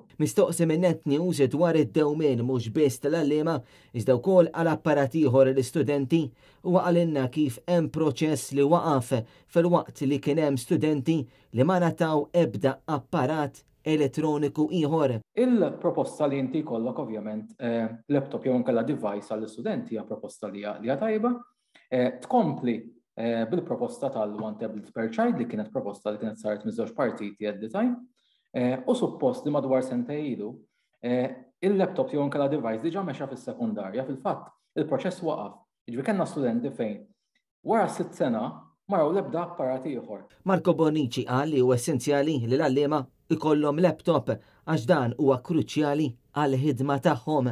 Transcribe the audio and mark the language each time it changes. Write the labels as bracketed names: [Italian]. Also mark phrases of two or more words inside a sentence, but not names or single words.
[Maltese] Mistoqsi minn Net News dwar id-dewmien mhux biss tal-għalliema iżda wkoll għal apparat ieħor l-istudenti u għalinna kif hemm proċess li waqaf fil-waqt li kien hemm studenti li ma nataw ebda apparat elettroniku ieħor. Il-proposta li inti jkollok ovvjament laptop jew inkella device għall-istudenti hija proposta li hija tajba. Tkompli bil-proposta tal-One Tablet per Child li kienet proposta li kienet saret miż-żewġ partiti [English] at the time. [Maltese] U suppost li madwar sentej ilu il-laptop jew inkella device diġà mexa fis-sekundarja fil-fatt il-proċess waqaf. Jiġri kellna studenti fejn wara 6 sena maraw l-ebda apparat ieħor. Marco Bonici qal li huwa essenzjali li l-għalliema ikollhom laptop għax dan huwa kruċjali għal ħidma tagħhom.